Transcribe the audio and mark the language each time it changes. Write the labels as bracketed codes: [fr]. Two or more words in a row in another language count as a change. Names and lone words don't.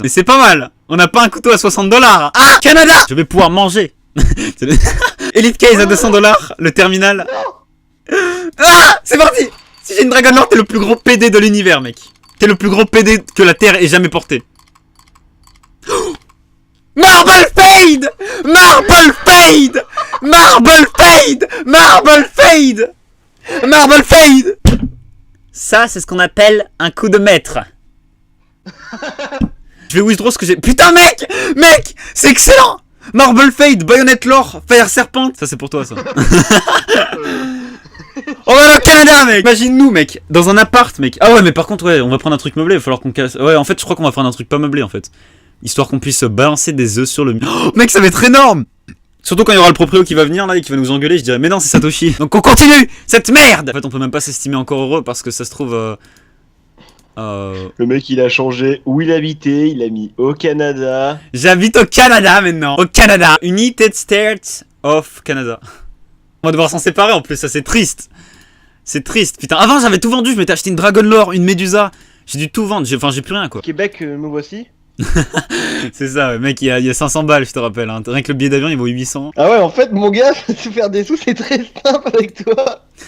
[fr] Mais c'est pas mal. On n'a pas un couteau à 60$. Ah, Canada. Je vais pouvoir manger. Elite case à 200$. Le terminal. Ah, c'est parti. Si j'ai une Dragon Lore, t'es le plus gros PD de l'univers mec. T'es le plus gros PD que la Terre ait jamais porté. Marble Fade. Marble Fade. Marble Fade. Marble Fade. Marble Fade. Ça, c'est ce qu'on appelle un coup de maître. Je vais withdraw ce que j'ai... Putain, mec. Mec, c'est excellent. Marble Fade, Bayonet Lore, Fire Serpent. Ça, c'est pour toi, ça. On va au Canada, mec. Imagine-nous, mec, dans un appart, mec. Ah ouais, mais par contre, ouais, on va prendre un truc meublé. Il va falloir qu'on casse... Ouais, en fait, je crois qu'on va prendre un truc pas meublé, en fait. Histoire qu'on puisse balancer des œufs sur le mur. Oh, mec, ça va être énorme. Surtout quand il y aura le proprio qui va venir là et qui va nous engueuler, je dirais mais non c'est Satoshi. Donc on continue cette merde. En fait on peut même pas s'estimer encore heureux parce que ça se trouve Le mec il a changé où il habitait, il a mis au Canada. J'habite au Canada maintenant. Au Canada. [en] United States of Canada. [fr] On va devoir s'en séparer en plus, ça c'est triste. C'est triste, putain. Avant j'avais tout vendu, je m'étais acheté une Dragon Lore, une Medusa. J'ai dû tout vendre, enfin j'ai plus rien quoi. Québec, me voici. C'est ça, ouais, mec, il y a 500 balles, je te rappelle. Hein. Rien que le billet d'avion, il vaut 800. Ah ouais, en fait, mon gars, se faire des sous, c'est très simple avec toi.